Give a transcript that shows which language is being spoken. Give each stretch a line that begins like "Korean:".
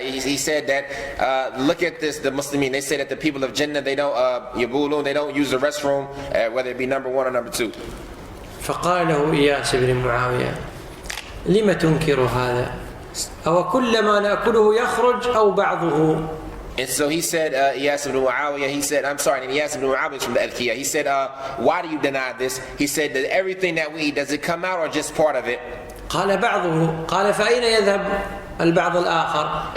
English: He said that look at this, the Muslimin. They say that the people of Jannah, they don't yabulun, they don't use the restroom, whether it be number 1 or number 2.
Arabic: فقال له إياس بن معاوية: لم تنكر هذا؟ أو كل ما نأكله يخرج أو بعضه؟
English: And so he said, Iyas ibn Muawiyah, he said, I'm sorry, and Iyas ibn Muawiyah is from the Adkiya. He said, why do you deny this? He said that everything that we eat, does it come out or just part of it?
Arabic: قال بعضه. قال فأين يذهب البعض الآخر؟